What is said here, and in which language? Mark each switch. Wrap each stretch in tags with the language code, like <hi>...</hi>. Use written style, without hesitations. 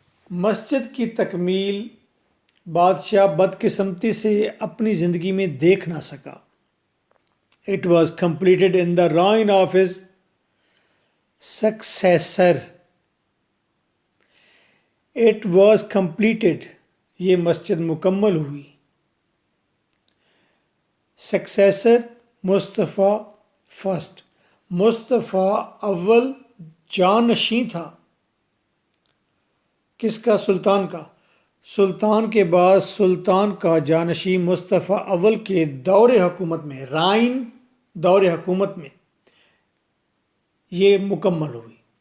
<ur>مسجد کی تکمیل بادشاہ بدقسمتی سے اپنی زندگی میں دیکھ نہ سکا.</ur> <en>It was completed in the reign of his successor. It was completed</en> <ur>یہ مسجد مکمل ہوئی۔ سکسیسر مصطفیٰ فرسٹ، مصطفیٰ اول جانشین تھا، کس کا؟ سلطان کا۔ سلطان کے بعد سلطان کا جانشین مصطفیٰ اول کے دور حکومت میں، رائن دور حکومت میں یہ مکمل ہوئی۔</ur>